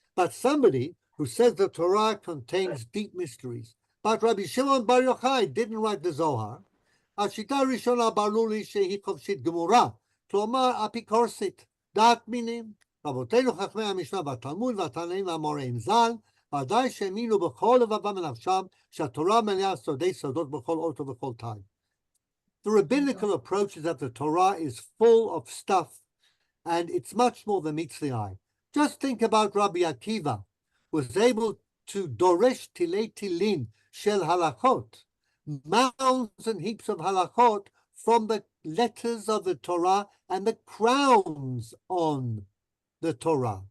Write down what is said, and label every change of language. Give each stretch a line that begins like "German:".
English: But somebody who says the Torah contains deep mysteries, but Rabbi Shimon bar Yochai didn't write the Zohar,
Hebrew: השיטה הראשונה ברור לי שהיא חופשית גמורה, כלומר אפיקורסית, דעת מינים. רבותינו חכמי המשנה והתלמוד והתנאים והאמוראים ז"ל, ודאי שהאמינו בכל לבבם ונפשם שהתורה מלאה סודי סודות בכל אות ובכל תג.
English: The rabbinical approach is that the Torah is full of stuff, and it's much more than meets the eye. Just think about Rabbi Akiva, who was able to
Hebrew: doresh tilei tilin shel halachot,
English: mounds and heaps of halachot from the letters of the Torah and the crowns on the Torah.